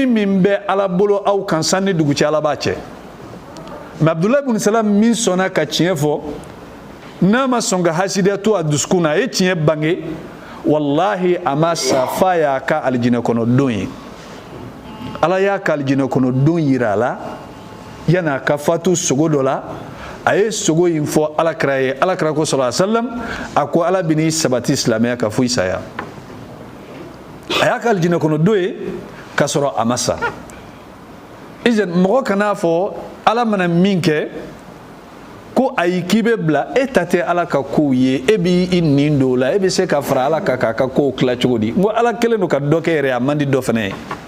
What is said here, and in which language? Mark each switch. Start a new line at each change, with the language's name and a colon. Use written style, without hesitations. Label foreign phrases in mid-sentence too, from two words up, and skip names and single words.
Bambara: min bɛ ala bolo aw kan san ni dugu cɛ ala b'a cɛ mais abdulahi ibn salam min sɔnna ka tiɲɛ fɔ n'a ma sɔn ka hasidiya to a dusukun na a ye tiɲɛ bange wallahi a ma sa fa y'a ka alijinɛ kɔnɔ don ye ala y'a ka alijinɛ kɔnɔ don yira a la yanni a ka fatu sogo dɔ la a ye sogo in fɔ ala kira ye ala kira ko
Arabic: صلى الله عليه وسلم
Bambara: a ko ala bɛ n'i sabati silamɛya ka fo i saya a y'a ka alijinɛ kɔnɔ don ye k'a sɔrɔ a ma sa mɔgɔ kan'a fɔ ala mana min kɛ ko ayi k'i bɛ bila e ta tɛ ala ka kow ye e b'i nin don o la e bɛ se ka fara ala kan k'a ka kow tila cogo di n ko ala kɛlen don ka dɔ kɛ yɛrɛ a man di dɔ fana ye